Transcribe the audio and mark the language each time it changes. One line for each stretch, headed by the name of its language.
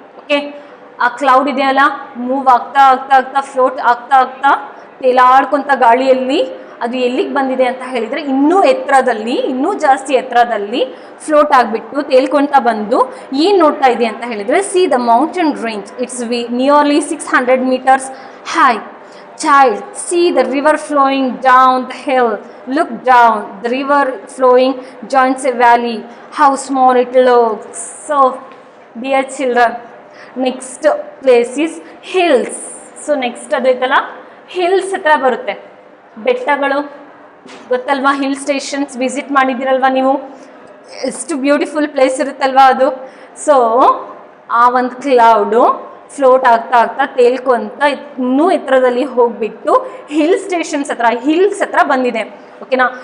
Kannada: Okay, ಆ cloud ಇದೆಯಲ್ಲ, move ಆಗ್ತಾ ಆಗ್ತಾ ಆಗ್ತಾ ಫ್ಲೋಟ್ ಆಗ್ತಾ ಆಗ್ತಾ ತೇಲಾಡ್ಕೊಂತ ಗಾಳಿಯಲ್ಲಿ ಅದು ಎಲ್ಲಿಗೆ ಬಂದಿದೆ ಅಂತ ಹೇಳಿದರೆ ಇನ್ನೂ ಎತ್ತರದಲ್ಲಿ, ಇನ್ನೂ ಜಾಸ್ತಿ ಎತ್ತರದಲ್ಲಿ ಫ್ಲೋಟ್ ಆಗಿಬಿಟ್ಟು ತೇಲ್ಕೊಳ್ತಾ ಬಂದು ಏನು ನೋಡ್ತಾ ಇದೆ ಅಂತ ಹೇಳಿದರೆ, C the mountain range.
English: It's nearly 600 meters high. Child, see the river flowing down the hill. Look down. The river flowing joins a valley. How small it looks. So, dear children, next place is hills.
Kannada: So, next ಅದೈತಲ್ಲ, hills ಹತ್ರ ಬರುತ್ತೆ. ಬೆಟ್ಟಗಳು ಗೊತ್ತಲ್ವಾ, hill stations visit ಮಾಡಿದ್ದೀರಲ್ವ ನೀವು, ಎಷ್ಟು beautiful place ಇರುತ್ತಲ್ವಾ ಅದು. So ಆ ಒಂದು ಕ್ಲೌಡು ಫ್ಲೋಟ್ ಆಗ್ತಾ ಆಗ್ತಾ ತೇಲ್ಕೊಂತ ಇನ್ನೂ ಎತ್ತರದಲ್ಲಿ ಹೋಗ್ಬಿಟ್ಟು ಹಿಲ್ಸ್ ಹತ್ರ ಬಂದಿದೆ. ಓಕೆನಾ?